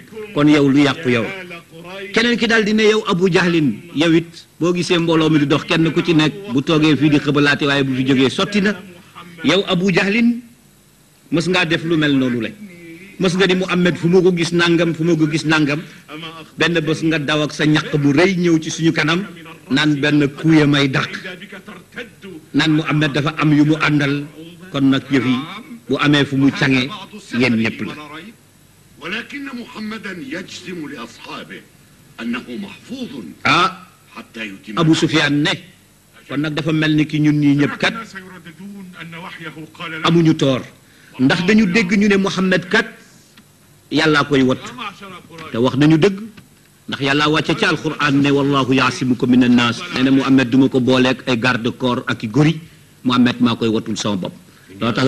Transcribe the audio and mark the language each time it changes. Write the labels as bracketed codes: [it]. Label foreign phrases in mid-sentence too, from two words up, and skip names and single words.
[wo] kon yow lu yàqu yow keneen ki daal di ne yow Abu Jahlin yow it boo gisee mbooloo mi di dox kenn ku ci nekk bu toogee fii di xëbalaate waaye bu fi jógee sotti na yow Abu Jahlin mës ngaa def lu mel noonu la mës nga ni Muhammad fu ma ko gis nangam fu ma ko gis nangam benn bés nga daw ak sa ñaq bu rëy ñëw ci suñu kanam naan benn kuye may dàq naan Muhammad dafa am yu mu àndal kon nag yëf yi bu amee fu mu cange yéen ñëpp la [ar] ولكن محمدا يجزم لأصحابه أنه محفوظ حتى يتم [wo] Abu Sufyaan ne kon nag dafa mel ni ki ñun ñii ñëpp kat amuñu toor ndax dañu dégg ñu ne Muhammad kat yàllaa koy wattu te wax nañu dëgg ndax yàllaa wàcce ci alquran ne [ar] والله يعصمك من الناس [wo] nee na Muhammad duma ko booleeg ay [fr] garde corps [wo] ak i gori Muhammad maa koy wattul sama bopp loo tax